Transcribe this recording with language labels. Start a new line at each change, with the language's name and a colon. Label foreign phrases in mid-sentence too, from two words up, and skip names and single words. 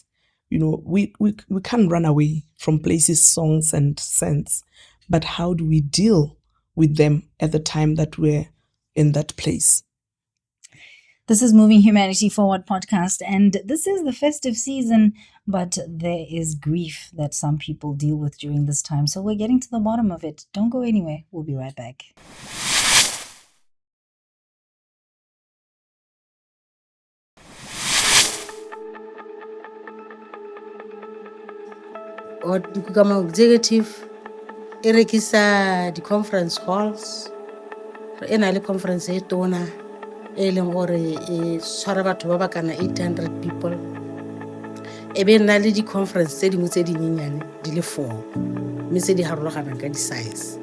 English: We can't run away from places, songs, and scents, but how do we deal with them at the time that we're in that place? This is Moving Humanity Forward podcast, and this is the festive season, but there is grief that some people deal with during this time. So we're getting to the bottom of it. Don't go anywhere. We'll be right back.
Tswana: Dikukama executive e rekisa di-
English: conference halls
Tswana: e na le conference e tona e leng gore e tshwara batho ba ba kana 800 people e be nna le di-conference tse dingwe tse dinyenyane di le 4 mme tse di harologanang ka di-size.